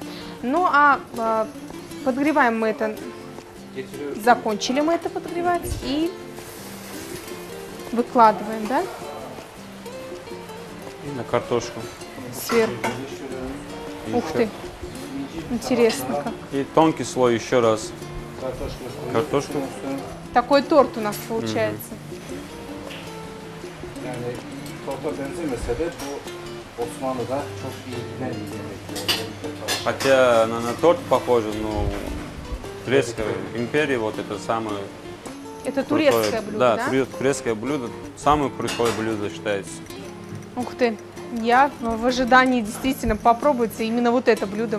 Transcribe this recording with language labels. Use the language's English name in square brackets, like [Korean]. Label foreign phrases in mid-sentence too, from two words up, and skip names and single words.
[Russian] Ну а подогреваем мы это, закончили мы это подогревать и выкладываем, да? И на картошку. Сверху. Ух ты, интересно как. И тонкий слой еще раз. Картошку. Такой торт у нас получается. [Turkish] Yani torta benzemese de bu Osmanlı'da çok iyi giden bir yemek. [Russian] Хотя на торт похоже, но в Турецкой империи вот это самое Это крутое, турецкое блюдо, да? да? Турецкое блюдо, самое крутое блюдо считается. Ух ты, я в ожидании действительно попробовать именно вот это блюдо.